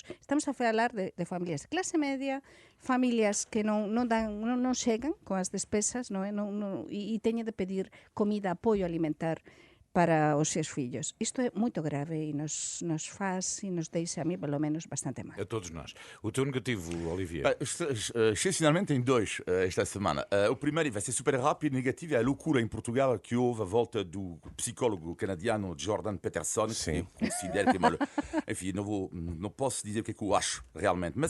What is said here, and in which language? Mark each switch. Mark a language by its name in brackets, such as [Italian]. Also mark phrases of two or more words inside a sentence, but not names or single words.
[Galician] Estamos a falar de familias de clase media, familias que non chegan con as despesas, non é? E teñen de pedir comida, apoio alimentar para os seus fillos. Isto é moito grave e nos faz e nos deixa, a mí, pelo menos, bastante mal. [Portuguese] A todos nós. O teu negativo, Olivier? Excepcionalmente tem dois esta semana. O primeiro vai ser super rápido, negativo, é a loucura em Portugal que houve a volta do psicólogo canadiano Jordan Peterson, que eu considero que é enfim, não posso dizer o que é que eu acho realmente, mas